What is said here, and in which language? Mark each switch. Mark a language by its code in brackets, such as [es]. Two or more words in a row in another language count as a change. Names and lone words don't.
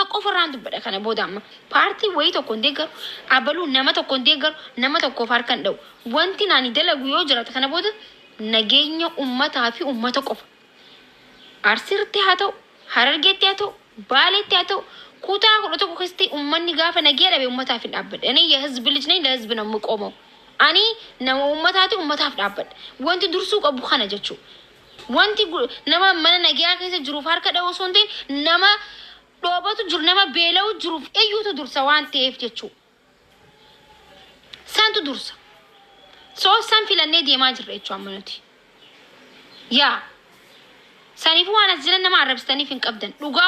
[om] qofa irraan dubbadha kana booda amma paartii wayii tokko hin deeggaru abaluu nama tokko hin deeggaru nama tokkoof harkan dha'u wanti naani dalagu yoo jiraate kana booda nageenya ummataa fi ummata qofa Arsiirratti haa ta'u Harargeetti haa ta'u Baaleetti haa ta'u kutaa kudha tokko keessatti ummanni gaafa nagee dhabe ummataaf hin dhaabbadha ani [am] የህዝብ ልጅ ነኝ ለህዝብ ነው የምቆመው [om] ani nama ummataati ummataaf dhaabbadha wanti dursuu qabu kana jechuudha wanti nama mana nagaa keessa jiruuf harka dha'uu osoo hin ta'in nama dhoobatu jiru nama beela'u jiruuf eeyyuutu dursa waan ta'eef jechuudha santu dursa san filannee deemaa jirra jechuudha amma nuti yaa saniif waan as jiran nama arrabsitaniif hin qabdan dhugaa